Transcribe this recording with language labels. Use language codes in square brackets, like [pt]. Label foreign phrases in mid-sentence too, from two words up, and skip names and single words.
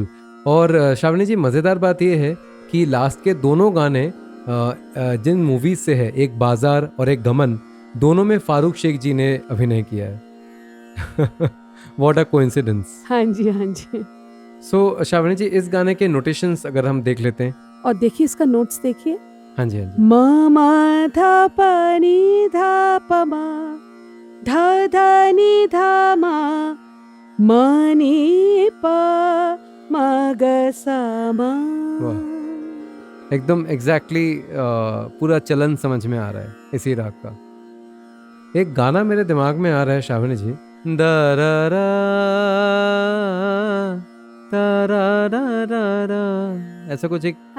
[hi] और श्रावणी जी, मज़ेदार बात यह है कि लास्ट के दोनों गाने जिन मूवीज से है, एक बाजार और एक गमन, दोनों में फारूक शेख जी ने अभिनय किया है। [en] what a coincidence. [hi] हाँ जी, हाँ जी। सो श्रावणी जी, इस गाने के नोटेशंस अगर हम देख लेते हैं। और देखिए इसका नोट्स देखिए। हाँ जी, हाँ जी। म म ध प नि ध प म, ध ध नि ध म, म नि प म ग स म। एकदम एग्जैक्टली पूरा चलन समझ में आ रहा है इसी राग का। एक गाना मेरे दिमाग में आ रहा है श्रावणी जी, द रा रा ता रा रा रा रा, ऐसा कुछ एक हाँ